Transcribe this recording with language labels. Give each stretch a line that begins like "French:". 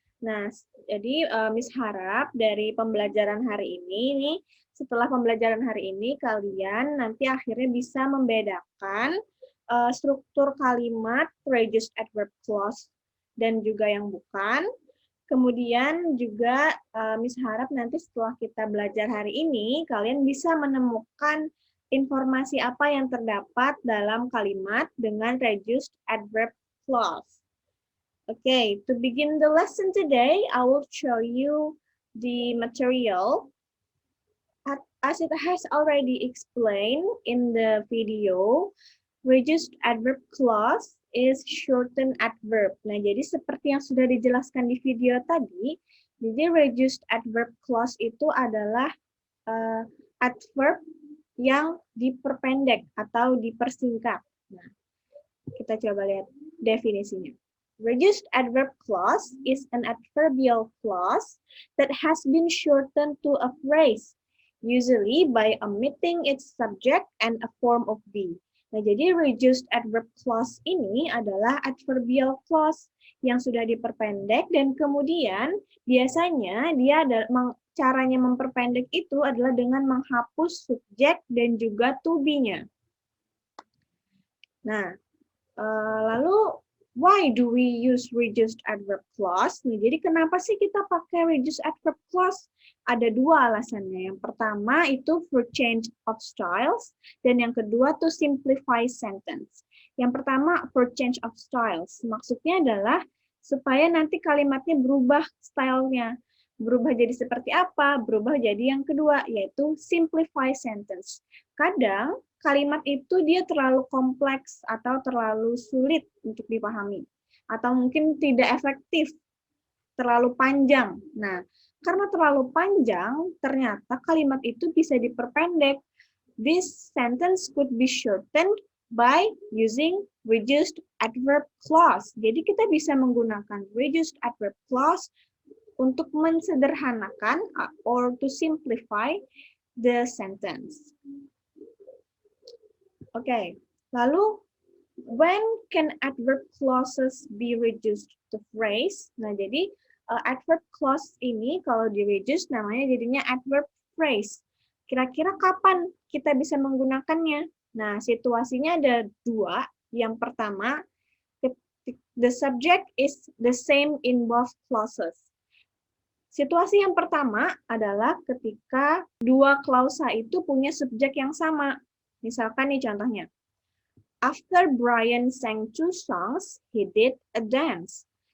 Indonesian: Nah, jadi Miss harap dari pembelajaran hari ini nih, setelah pembelajaran hari ini kalian nanti akhirnya bisa membedakan struktur kalimat reduced adverb clause dan juga yang bukan. Kemudian juga Miss harap nanti setelah kita belajar hari ini, kalian bisa menemukan informasi apa yang terdapat dalam kalimat dengan reduced adverb clause.
English: Okay, to begin the lesson today, I will show you the material. As it has already explained in the video, reduced adverb clause is shortened adverb.
Indonesian: Nah, jadi seperti yang sudah dijelaskan di video tadi, jadi reduced adverb clause itu adalah adverb yang diperpendek atau dipersingkat. Nah, kita coba lihat definisinya.
English: Reduced adverb clause is an adverbial clause that has been shortened to a phrase, usually by omitting its subject and a form of be.
Indonesian: Nah, jadi reduced adverb clause ini adalah adverbial clause yang sudah diperpendek dan kemudian biasanya dia caranya memperpendek itu adalah dengan menghapus subjek dan juga to be-nya. Nah, lalu
English: why do we use reduced adverb clause?
Indonesian: Nah, jadi kenapa sih kita pakai reduced adverb clause? Ada dua alasannya. Yang pertama itu
English: for change of styles,
Indonesian: dan yang kedua
English: to simplify sentence.
Indonesian: Yang pertama
English: for change of styles.
Indonesian: Maksudnya adalah supaya nanti kalimatnya berubah stylenya. Berubah jadi seperti apa? Berubah jadi yang kedua, yaitu simplify sentence. Kadang kalimat itu dia terlalu kompleks atau terlalu sulit untuk dipahami. Atau mungkin tidak efektif, terlalu panjang. Nah, karena terlalu panjang, ternyata kalimat itu bisa diperpendek.
English: This sentence could be shortened by using reduced adverb clause.
Indonesian: Jadi kita bisa menggunakan reduced adverb clause untuk mensederhanakan
English: or to simplify the sentence. Okay,
Indonesian: lalu
English: when can adverb clauses be reduced to phrase?
Indonesian: Nah, jadi adverb clause ini kalau di reduce namanya jadinya adverb phrase. Kira-kira kapan kita bisa menggunakannya? Nah, situasinya ada dua. Yang pertama,
English: the subject is the same in both clauses.
Indonesian: Situasi yang pertama adalah ketika dua klausa itu punya subjek yang sama. Misalkan nih contohnya,
English: after Brian sang 2 songs, he did a dance.